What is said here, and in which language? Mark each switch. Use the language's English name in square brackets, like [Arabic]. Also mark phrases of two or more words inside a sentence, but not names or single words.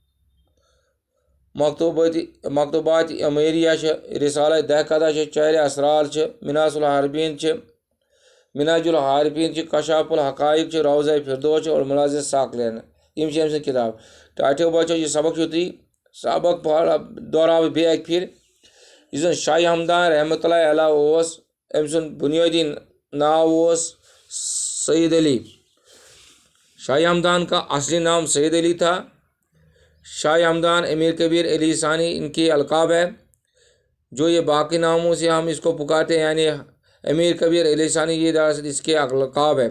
[Kashmiri] مکتوبات امیریہ چھِ، رسالہ دہقدہ چھِ، چہل اسرار چھِ، مناج العارفین چھِ، کشاف الحقائق چھِ، روضہ فردوس چھِ اور منازل ثاقلین. یِم چھِ أمۍ سٕنٛز کِتاب. ٹاٹھیو بچو یہِ سبق چھُ تُہۍ سبق دہراوٕ بیٚیہِ اکہِ پھِرِ. یُس زن شاہ ہمدان رحمۃ اللہ علیہ اوس، أمۍ سُنٛد بنیٲدی ناو اوس سید علی. [Urdu] شاہ ہمدان کا اصلی نام سید علی تھا. شاہ ہمدان، امیر کبیر، علی ثانی ان کے القاب ہے. جو یہ باقی ناموں سے ہم اس کو پکارتے ہیں، یعنی امیر کبیر، علی ثانی، یہ دراصل اس کے القاب ہے.